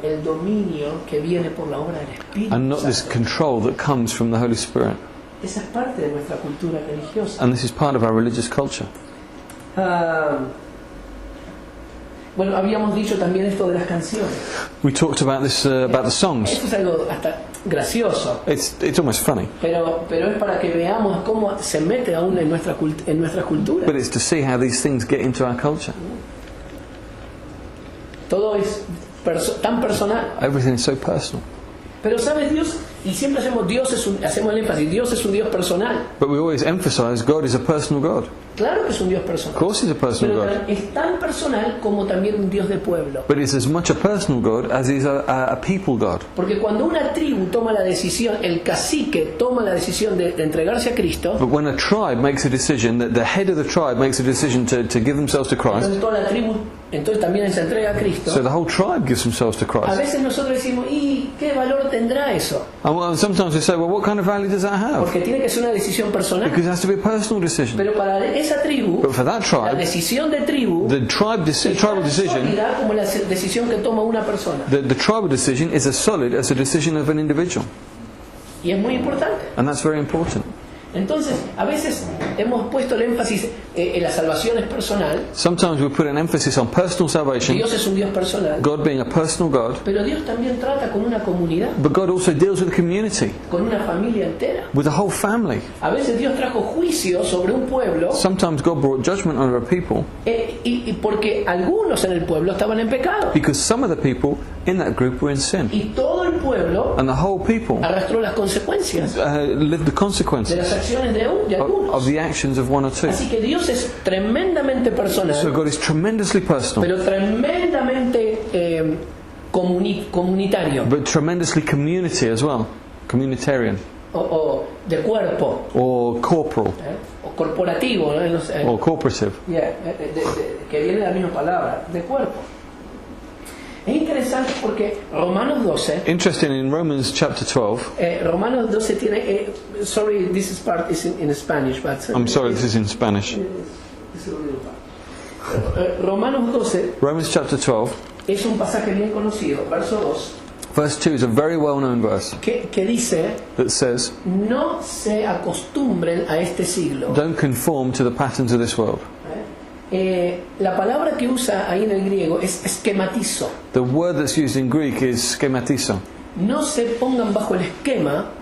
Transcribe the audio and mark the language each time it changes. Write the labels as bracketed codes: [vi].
[es] el dominio que viene por la obra del Espíritu [en] and not this [es] Santo. [en] control that comes from the Holy Spirit. [es] Esa es parte de nuestra cultura religiosa. [en] And this is part of our religious culture. [es] Bueno, habíamos dicho también esto de las canciones. [en] We talked about this about the songs. [es] Eso es algo hasta gracioso, [en] It's almost funny, [es] pero es para que veamos cómo se mete aún en nuestra cultura. [en] but it's to see how these things get into our culture. [es] Todo es tan personal. [en] Everything is so personal. [es] Pero sabes, Dios, y siempre hacemos el énfasis, Dios es un Dios personal. [en] But we always emphasize God is a personal God. [es] Claro que es un Dios [en] Of [es] personal. [en] course he's a personal [es] Pero [en] God. [es] es tan personal como también un Dios de pueblo. [en] But it's as much a personal God as he's a people God. [es] Porque cuando una tribu toma la decisión, el cacique toma la decisión de entregarse a Cristo, [en] But when a tribe makes a decision, that the head of the tribe makes a decision to give themselves to Christ, [es] entonces toda la tribu entonces también se entrega a Cristo. [en] so the whole tribe gives themselves to [es] A [en] Christ. [es] veces nosotros decimos, ¿y qué valor tendrá eso? [en] And sometimes we say, well, what kind of value does that have? [es] Porque tiene que ser una decisión personal. [en] Because it has to be a personal decision. [es] Pero para esa tribu, [en] But for that [es] la [en] tribe, [es] decisión de tribu [en] the tribal [es] es [en] decision, [es] sólida como la decisión que toma una persona. [en] the tribal decision is as solid as the decision of an individual. [es] Y es muy importante. [en] And that's very important. [es] Entonces, a veces hemos puesto el énfasis en la salvación es personal. [en] Sometimes we put an emphasis on personal salvation, [es] Dios es un Dios personal. [en] God being a personal God, [es] Pero Dios también trata con una comunidad, [en] but God also deals with the community, [es] con una familia entera. [en] with the whole family. [es] A veces Dios trajo juicio sobre un pueblo [en] Sometimes God brought judgment on a people [es] y porque algunos en el pueblo estaban en pecado. [en] because some of the people in that group were in sin. [es] Y todo el pueblo [en] And the whole people [es] arrastró las consecuencias [en] lived the consequences [es] las acciones de [en] of [es] algunos. [en] the actions of one or two. [es] Así que Dios es tremendamente [en] So [es] personal, [en] God is tremendously personal, [es] pero tremendamente comunitario [en] but tremendously community as well, communitarian [es] o de cuerpo [en] or corporal [es] o corporativo, ¿no? No sé, [en] or corporative. [es] que viene de la misma palabra, de cuerpo. Es interesante porque Romanos 12, [en] Interesting, in Romans chapter 12, [es] Romanos 12 tiene, [en] sorry, this is part is in Spanish, but I'm sorry, this is in Spanish. [es] es el único part. Romanos 12 [en] Romans chapter 12, [es] es un pasaje bien conocido, verso 2, [en] verse 2 is a very well-known verse [es] que dice: [en] that says, [es] no se acostumbren a este siglo. [en] don't conform to the patterns of this world. [es] La palabra que usa ahí en el griego es esquematizo. [en] The word that's used in Greek is schematizo. [es] No se pongan bajo el esquema